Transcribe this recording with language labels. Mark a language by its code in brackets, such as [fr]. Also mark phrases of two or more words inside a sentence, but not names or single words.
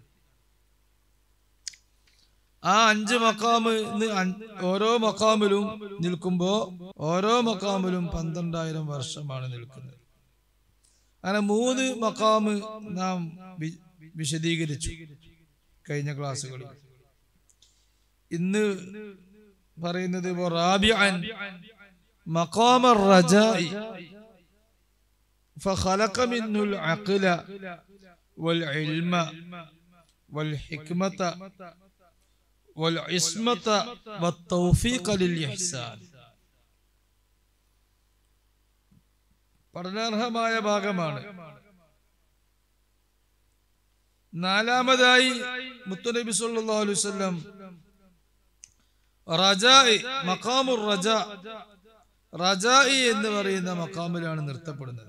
[ml] ആ 5 മഖാമ് ഓരോ മഖാമിലും നിൽക്കുമ്പോ ഓരോ മഖാമിലും 12,000 വർഷമാണ് നിൽക്കുന്നത്. അങ്ങനെ 3 മഖാമ് നാം വിശദീകരിച്ചു കഴിഞ്ഞ ക്ലാസ്സുകളിൽ. ഇന്ന് പറയുന്നത് [ar] رابعا مقام رجاء فخلق منه العقل والعلم والحكمة والعصمة والتوفيق للإحسان. [ml] പഠനാർഹമായ ഭാഗമാണ്. 4ാമതായി മുത്തുനബി [ar] صلى الله عليه وسلم [ml] റജാഇ, [ar] مقام الرجاء, [ml] റജാഇ എന്ന് പറയുന്ന മഖാമിലാണ് നിർത്തപ്പെടുന്നത്.